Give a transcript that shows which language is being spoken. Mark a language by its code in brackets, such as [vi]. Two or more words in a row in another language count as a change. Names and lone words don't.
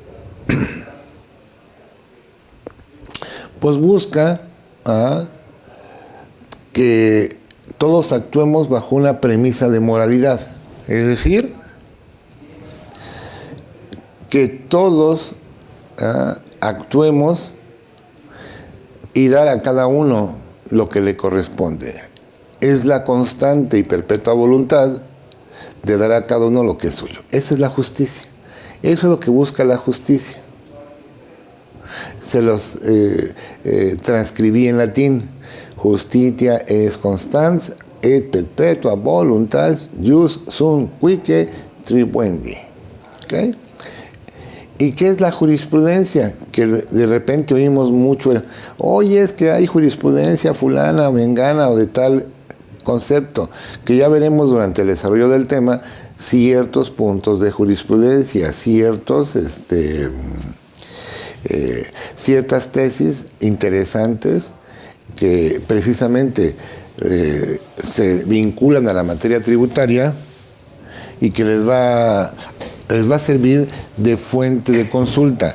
[es] Pues busca que todos actuemos bajo una premisa de moralidad, es decir, que todos actuemos y dar a cada uno lo que le corresponde. Es la constante y perpetua voluntad de dar a cada uno lo que es suyo. Esa es la justicia. Eso es lo que busca la justicia. Se los transcribí en latín. [la] Justitia es constans et perpetua voluntas jus sunt quique tribuendi. [es] ¿Okay? ¿Y qué es la jurisprudencia? Que de repente oímos mucho, oye, es que hay jurisprudencia fulana o mengana o de tal concepto, que ya veremos durante el desarrollo del tema ciertos puntos de jurisprudencia, ciertas tesis interesantes que precisamente se vinculan a la materia tributaria y que les va a servir de fuente de consulta.